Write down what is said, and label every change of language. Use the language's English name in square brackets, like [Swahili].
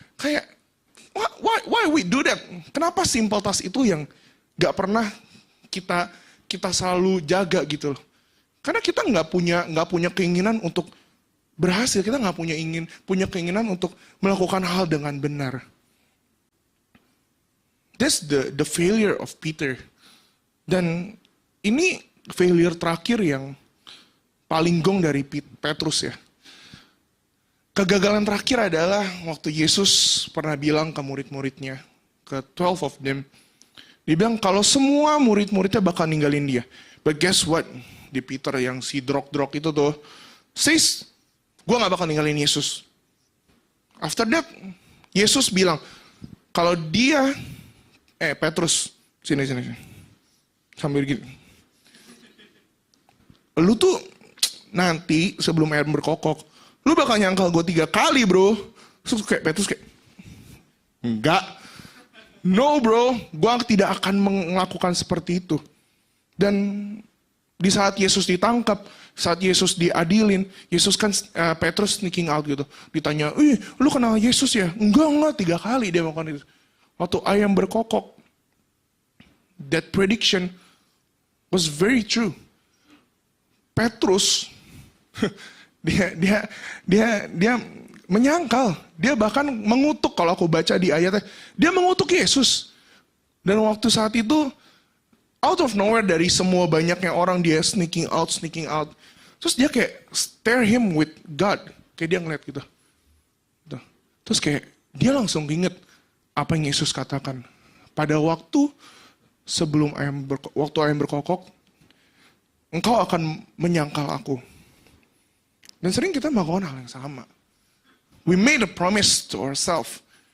[Indonesian] Kayak [English] why we do that? [Indonesian] Kenapa [English] simple task [Indonesian] itu yang gak pernah kita selalu jaga gitu loh? Karena kita nggak punya keinginan untuk berhasil. Kita nggak punya keinginan untuk melakukan hal dengan benar. [English] That's the failure of Peter. [Indonesian] Dan ini failure terakhir yang paling gong dari Petrus ya. Kegagalan terakhir adalah waktu Yesus pernah bilang ke murid-muridnya, ke 12 [English] of them. [Indonesian] Dia bilang kalau semua murid-muridnya bakal ninggalin dia. [English] But guess what? [Indonesian] Di Peter yang si drog itu tuh, [English] says, [Indonesian] gue gak bakal ninggalin Yesus. [English] After that, [Indonesian] Yesus bilang, kalau dia, Petrus, sini. Sambil gini. Lu tuh nanti sebelum air berkokok, lu bakal nyangkal gue 3 kali bro. Terus kayak Petrus kayak, enggak. [English] No [Indonesian] bro, gue tidak akan melakukan seperti itu. Dan di saat Yesus ditangkap, saat Yesus diadilin, Yesus kan Petrus [English] sneaking out [Indonesian] gitu. Ditanya, lu kenal Yesus ya? Enggak, 3 kali dia melakukan itu. Waktu ayam berkokok, [English] that prediction was very true. [Indonesian] Petrus, dia menyangkal, dia bahkan mengutuk, kalau aku baca di ayatnya, dia mengutuk Yesus. Dan waktu saat itu, [English] out of nowhere [Indonesian] dari semua banyaknya orang, dia sneaking out. Terus dia kayak [English] stare him with God, [Indonesian] kayak dia ngeliat gitu. Terus kayak dia langsung inget apa yang Yesus katakan. Pada waktu sebelum waktu ayam berkokok, engkau akan menyangkal aku. Dan sering kita melakukan hal yang sama. [English] We made a promise to ourselves.